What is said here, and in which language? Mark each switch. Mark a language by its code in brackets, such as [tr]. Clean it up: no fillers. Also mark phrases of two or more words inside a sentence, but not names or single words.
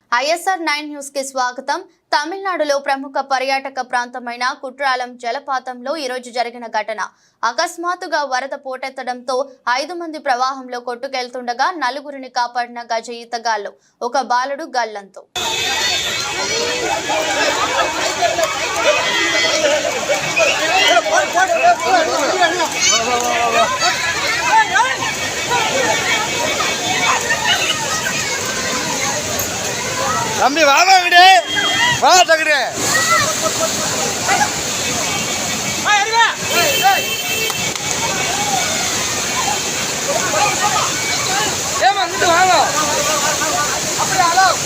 [te] YSR9 న్యూస్ కి స్వాగతం. తమిళనాడులో ప్రముఖ పర్యాటక ప్రాంతమైన కుట్రాలం జలపాతంలో ఈ రోజు జరిగిన ఘటన అకస్మాత్తుగా వరద పోటెత్తడంతో 5 మంది ప్రవాహంలో కొట్టుకెళ్తుండగా నలుగురిని కాపాడిన గజ ఈతగాళ్లు. ఒక బాలుడు గల్లంతు. [ta] தம்பி வாங்க அங்கடே வா தங்கடே ஏமா இங்கிட்டு வாங்க அப்படியே ஹலோ